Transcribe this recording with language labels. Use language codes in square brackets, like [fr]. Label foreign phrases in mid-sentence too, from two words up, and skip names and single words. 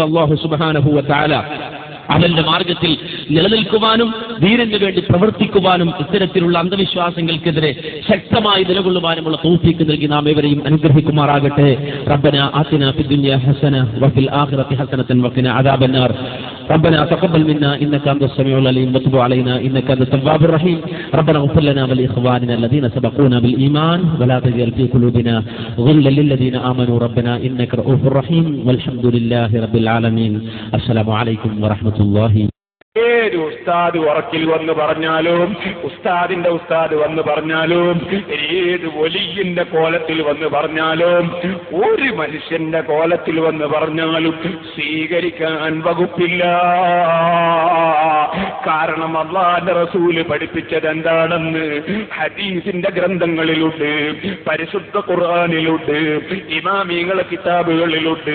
[ar] الله سبحانه وتعالى [ml] അവന്റെ മാർഗത്തിൽ നിലനിൽക്കുവാനും ദീനിന് വേണ്ടി പ്രവർത്തിക്കുവാനും ഇത്തരത്തിലുള്ള അന്ധവിശ്വാസങ്ങൾക്കെതിരെ ശക്തമായി നിലകൊള്ളുവാനുമുള്ള തൗഫീഖ് നൽകി നാം ഏവരെയും അനുഗ്രഹിക്കുമാറാകട്ടെ. [ar] ربنا آتنا في الدنيا حسنة وفي الآخرة حسنة وقنا عذاب النار. ربنا تقبل منا إنك أنت السميع العليم وتب علينا إنك أنت التواب الرحيم. ربنا اغفر لنا ولإخواننا الذين سبقونا بالإيمان ولا تجعل في قلوبنا غلا للذين آمنوا ربنا إنك رؤوف رحيم والحمد لله رب العالمين. السلام عليكم ورحمة الله. [ml] ഏത് ഉസ്താദ് ഉറക്കിൽ വന്ന് പറഞ്ഞാലും, ഉസ്താദിന്റെ ഉസ്താദ് വന്ന് പറഞ്ഞാലും, ഏത് വലിയന്റെ കോലത്തിൽ വന്ന് പറഞ്ഞാലും, ഒരു മനുഷ്യന്റെ കോലത്തിൽ വന്ന് പറഞ്ഞാലും സ്വീകരിക്കാൻ വകുപ്പില്ല. കാരണം അല്ലാഹുവിന്റെ റസൂല് പഠിപ്പിച്ചത് എന്താണെന്ന് ഹദീസിന്റെ ഗ്രന്ഥങ്ങളിലുണ്ട്, പരിശുദ്ധ ഖുർആനിലുണ്ട്, ഇമാമികളുടെ കിതാബുകളിലുണ്ട്.